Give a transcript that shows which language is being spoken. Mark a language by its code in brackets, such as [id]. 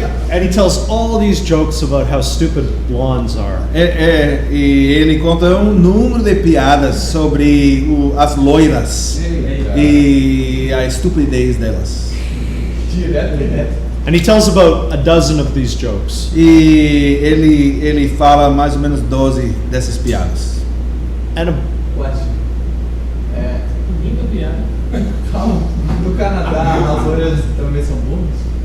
[en] And he tells all these jokes about how stupid blondes are. [pt] E ele conta um número de piadas sobre as loiras e a estupidez delas. Direto. [en] And he tells about a dozen of these jokes. [pt] E ele fala mais ou menos 12 dessas piadas. [en] And Question. [pt] Linda piada. Calma. No Canadá, as loiras também são burras?